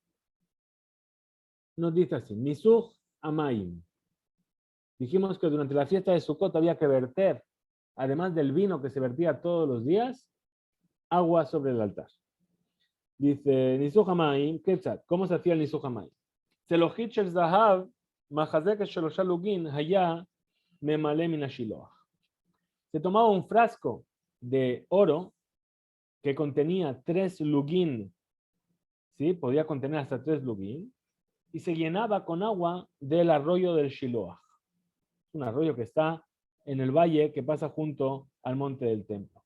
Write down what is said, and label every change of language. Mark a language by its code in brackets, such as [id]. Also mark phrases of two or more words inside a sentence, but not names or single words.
[es] Nos dice así, [he] ניסוך המים. [es] Dijimos que durante la fiesta de Sukkot había que verter además del vino que se vertía todos los días, agua sobre el altar. Dice, [he] ניסוך המים כיצד, [es] ¿cómo se hacía el [he] ניסוך המים? צלוחית של זהב מחזקת שלשה לוגין היה ממלא מן השילוח. [es] Se tomaba un frasco de oro que contenía 3 lugin, ¿sí? Podía contener hasta 3 lugin, y se llenaba con agua del arroyo del Shiloach. Un arroyo que está en el valle que pasa junto al monte del templo.